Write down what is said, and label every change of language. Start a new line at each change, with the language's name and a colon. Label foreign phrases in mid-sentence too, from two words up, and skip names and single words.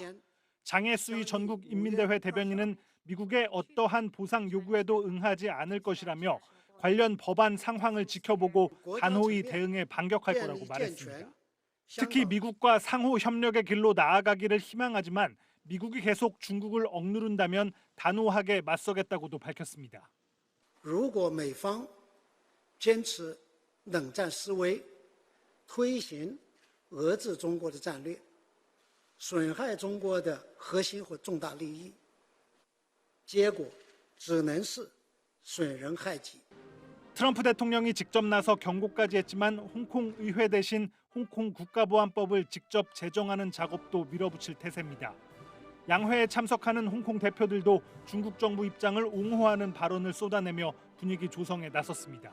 Korean: 장혜수희 전국인민대회 대변인은 미국의 어떠한 보상 요구에도 응하지 않을 것이라며 관련 법안 상황을 지켜보고 단호히 대응에 반격할 거라고 말했습니다. 특히 미국과 상호 협력의 길로 나아가기를 희망하지만 미국이 계속 중국을 억누른다면 단호하게 맞서겠다고도 밝혔습니다.
Chinese: 如果美方坚持冷战思维，推行遏制中国的战略，损害中国的核心和重大利益，结果只能是损人害己。
Korean: 트럼프 대통령이 직접 나서 경고까지 했지만 홍콩 의회 대신 홍콩 국가보안법을 직접 제정하는 작업도 밀어붙일 태세입니다. 양회에 참석하는 홍콩 대표들도 중국 정부 입장을 옹호하는 발언을 쏟아내며 분위기 조성에 나섰습니다.